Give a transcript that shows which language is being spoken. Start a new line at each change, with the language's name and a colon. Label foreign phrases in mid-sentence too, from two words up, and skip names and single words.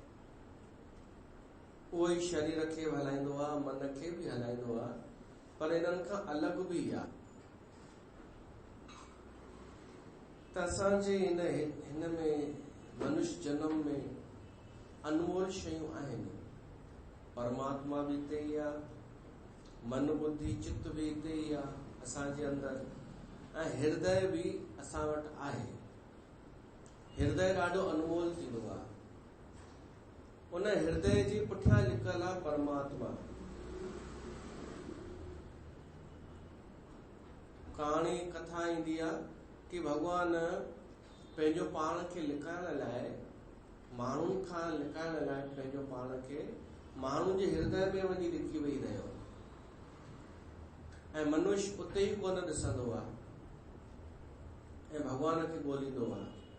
Sindhi: उहो ई शरीर खे बि हलाईंदो आहे, मन खे बि हलाईंदो आहे, पर इन्हनि खां अलॻि बि आहे। त असांजे हिन में मनुष्य जन्म में अनमोल शयूं आहिनि। परमात्मा बि हिते ई आहे, मन बुद्धि चित्त बि हिते ई आहे असांजे अंदरि, ऐं हृदय बि असां वटि आहे। हृदय ॾाढो अनमोल थींदो आहे। उन हृदय जी पुठियां लिखल आहे परमात्मा। कहाणी कथा ईंदी आहे कि भगवान पंहिंजो पाण खे लिकाइण लाइ, माण्हुनि खां लिकाइण लाइ पंहिंजो पाण खे माण्हुनि जे हृदय में वञी लिकी वेही रहियो, ऐं मनुष्य उते ई कोन ॾिसंदो आहे ऐं भगवान खे ॻोल्हींदो आहे।